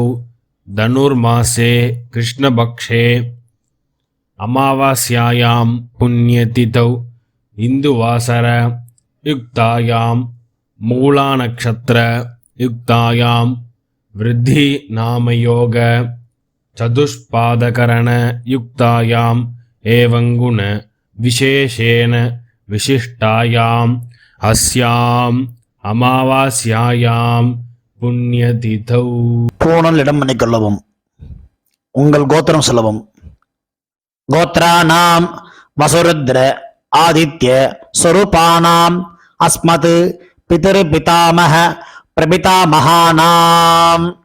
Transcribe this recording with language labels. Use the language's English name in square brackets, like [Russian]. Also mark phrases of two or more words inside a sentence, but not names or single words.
[Sanskrit] धनुर्मासे कृष्णपक्षे अमावास्यायां पुण्यतिथौ हिन्दुवासर युक्तायां मूलानक्षत्र युक्तायां वृद्धि नामयोग चतुष्पादकरण युक्तायां एवंगुण विशेषेण विशिष्टायां अस्याम् अमावास्यायाम् पुण्यतिथौ. [Tamil] பூணல் இடம் பண்ணிக்கொள்ளவும். உங்கள் கோத்திரம் சொல்லவும். [Sanskrit] गोत्राणाम् वसुरुद्र आदित्य स्वरूपाणाम् अस्मत् पितृ पितामह प्रपितामहानाम्.